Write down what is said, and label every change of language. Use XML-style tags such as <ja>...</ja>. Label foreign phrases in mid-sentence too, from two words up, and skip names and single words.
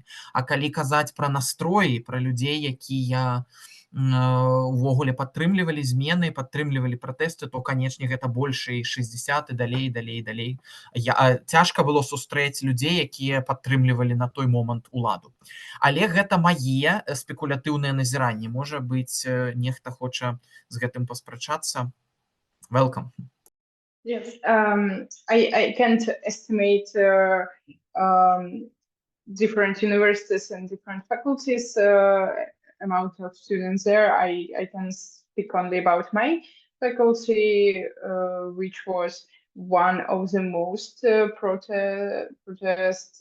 <be>А калі казаць пра настроі, пра людзей, якія увогуле падтрымлівалі змены, падтрымлівалі пратэсты, то, канечне, гэта больш і 60 і далей. Цяжка было сустрэць людзей, якія падтрымлівалі на той момант уладу. Але гэта мае спекулятыўныя назіранні. Можа быць, нехта хоча з гэтым паспрачацца.</be> <en>Welcome. Yes, I can't estimate different universities and different faculties amount of students there. I can speak only about my faculty, which was one of the most protest.</en>